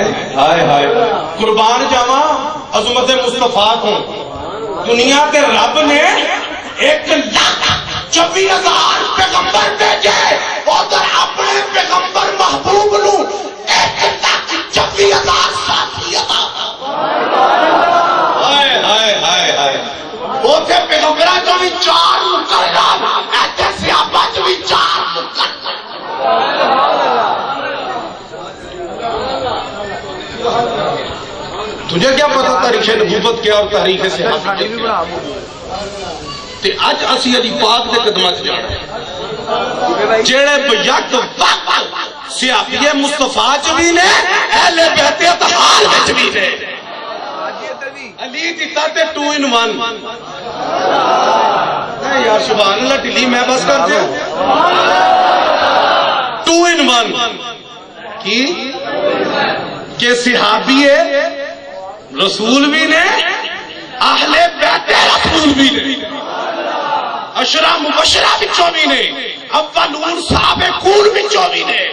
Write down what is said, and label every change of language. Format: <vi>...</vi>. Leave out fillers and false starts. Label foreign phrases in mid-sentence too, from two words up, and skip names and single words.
<pa>ہائے ہائے قربان جاواں عظمت مصطفیٰ کو، دنیا کے رب نے 1,24,000 پیغمبر بھیجے، ادھر اپنے پیغمبر محبوب نو 1,24,000 ساتھی عطا۔ ہائے ہائے ہائے ہائے اوتھے پیغمبراں چوں بھی 4 مقرر، ایتھے صحابہ چوں بھی 4 مقرر۔</pa> <ur>تجھے کیا پتا تاریخ نبوت کیا اور تاریخ صحابہ کیا؟</ur> <pa>تے اج اسی علی پاک دے قدماں چ جانا جڑے بیک وقت صحابی مصطفیٰ چ بھی نے، اہل بیت اطہار وچ بھی نے۔ علی دیتا تے 2 in 1۔ یار سبحان اللہ ٹلی میں بس کر دیا 2 in 1 کی کہ صحابی رسول بھی نے، اہل بیت رسول بھی نے، عشرہ مبشرہ بچوں بھی نے،</pa> <ar>اولون سابقون</ar> <pa>بچوں بھی نے۔</pa>